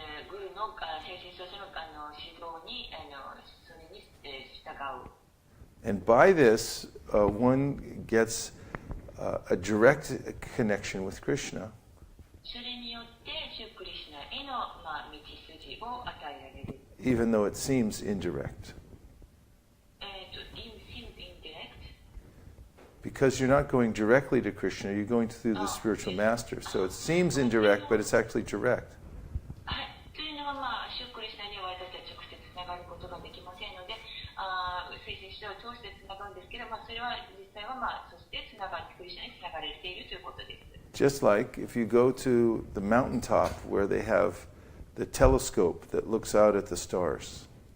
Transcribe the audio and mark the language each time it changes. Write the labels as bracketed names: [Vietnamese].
[Japanese] グルの精神指導者の指導にそれに従う。 [English] And by this, one gets a direct connection with Krishna. [Japanese] それによってシュクリシュナへの道筋を与えられる。 [English] Even though it seems indirect. Indirect? Because you're not going directly to Krishna, you're going through the spiritual master. So it seems indirect, but it's actually direct. [Japanese] はい。というのはシュクリシュナには私たち直接つながることができませんので、精神指導を通してつながるんですけど、それは実際はそしてつながってクリシュナにつながれているということです。 [English] Just like if you go to the mountaintop where they have the telescope that looks out at the stars.